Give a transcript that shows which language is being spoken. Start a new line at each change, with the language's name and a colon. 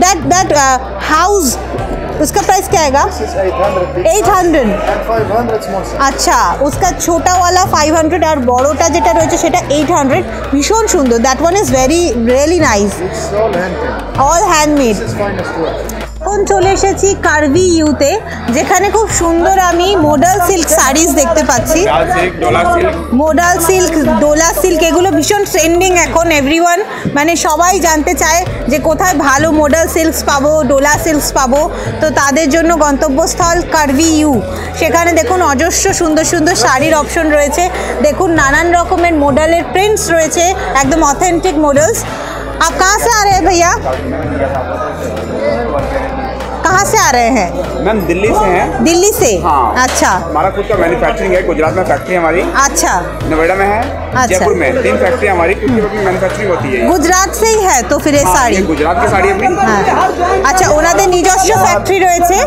English: that house
Hindi: उसका price क्या आएगा?
English: This is 800. big 800। size and 500 small size.
Bangla: আচ্ছা
Hindi: उसका छोटा वाला
Bangla: 500 আর বড়টা যেটা রয়েছে সেটা 800। ভীষণ সুন্দর,
English: That one is really nice, It's all handmade. All handmade. This is finest work.
Bangla: এখন চলে এসেছি কার্ভি ইউতে, যেখানে খুব সুন্দর আমি মোডাল সিল্ক শাড়িজ দেখতে পাচ্ছি। মোডাল সিল্ক, ডোলা সিল্ক, এগুলো ভীষণ ট্রেন্ডিং এখন। এভরিওয়ান মানে সবাই জানতে চায় যে কোথায় ভালো মোডাল সিল্কস পাবো, ডোলা সিল্কস পাবো, তো তাদের জন্য গন্তব্যস্থল কার্ভি ইউ। সেখানে দেখুন অজস্র সুন্দর সুন্দর শাড়ির অপশন রয়েছে, দেখুন নানান রকমের মোডালের প্রিন্টস রয়েছে, একদম অথেন্টিক মডেলস।
Hindi: आप कहाँ से आ रहे हैं भैया? कहाँ से आ रहे हैं? मैम दिल्ली से हैं। दिल्ली से? हाँ। अच्छा हमारा खुद का मैन्युफैक्चरिंग है, गुजरात में फैक्ट्री हमारी, अच्छा नोएडा में है, अच्छा। जयपुर में 3 फैक्ट्री हमारी, क्योंकि अपनी मैन्युफैक्चरिंग होती है। गुजरात से ही है तो फिर ये हाँ,
Bangla: শাড়ি?
Hindi: ये गुजरात की साड़ी अपनी।
Bangla: হ্যাঁ আচ্ছা, ওনাদের নিজস্ব ফ্যাক্টরি রয়েছে,